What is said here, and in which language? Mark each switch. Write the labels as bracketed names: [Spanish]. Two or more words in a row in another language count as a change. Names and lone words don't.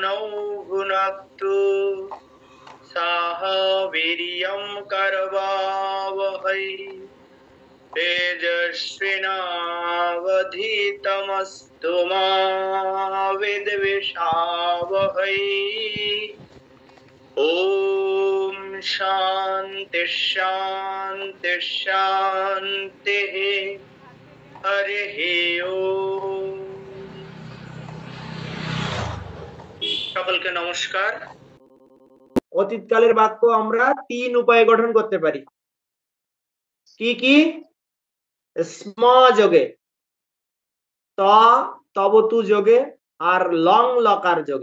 [Sanskrit] भुनक्तु सह वीर्यं करवावहै तेजस्विनावधीतमस्तु मा विद्विषावहै। ओम शांति शांति शांति। हरि ओम। [Bangla] সকলকে নমস্কার। অতীতকালের বাক্য আমরা তিন উপায়ে গঠন করতে পারি। কি কি? স্ম যোগে, ত তবতু যোগে আর লং লকার যোগে।